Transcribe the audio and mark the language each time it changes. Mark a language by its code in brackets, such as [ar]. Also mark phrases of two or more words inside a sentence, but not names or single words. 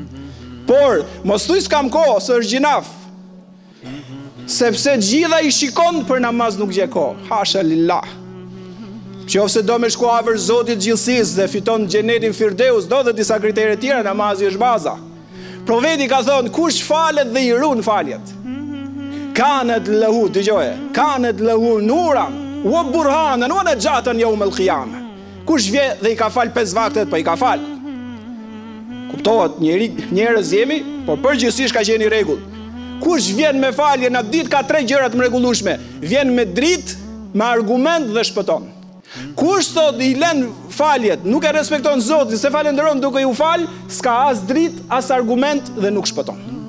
[sq] Por, mos thuj s'kam kohë, së është gjinaf. Sepse gjitha i shikon për namaz nuk gje kohë. [ar] حاشا لله. [sq] Qofse do me shku afër Zotit gjithësisë dhe fiton xhenetin Firdeus, do dhe disa kritere tjera, namazi është baza. Profeti ka thonë, kush falet dhe i ruan faljet. [ar] كانت له, dëgjoje, كانت له نورا وبرهانا ونجاة يوم القيامة. [sq] Kush vje dhe i ka fal 5 vaktet, po i ka fal. Kuptohet, njerëz jemi, por përgjithsisht ka qenë rregull. Kush vjen me falje në ditë ka 3 gjëra të mrekullueshme. Vjen me dritë, me argument dhe shpëton. Kush thot i lën faljet, nuk e respekton Zotin, se falenderon duke u fal, s'ka as dritë, as argument dhe nuk shpëton.